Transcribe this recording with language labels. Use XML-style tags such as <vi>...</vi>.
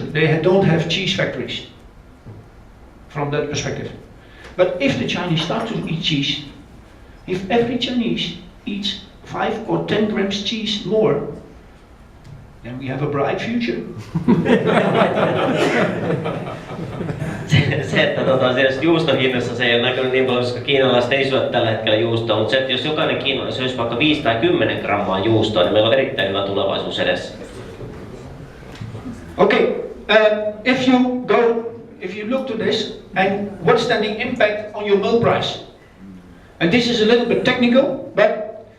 <en>They don't have cheese factories from that perspective. But if the Chinese start to eat cheese, if every Chinese eats 5 or 10 grams cheese more, then we have a bright future.</en> <fi>se, että juustohinnassa se ei ole näkynyt niin paljon, koska kiinalaiset ei syö tällä hetkellä juustoa, mutta se, että jos jokainen kiinalainen syöisi vaikka 5 tai 10 grammaa juustoa, niin meillä on erittäin hyvä tulevaisuus edessä.</fi> <en>Okay, if you look to this, and what's then the impact on your milk price? And this is a little bit technical, but</en>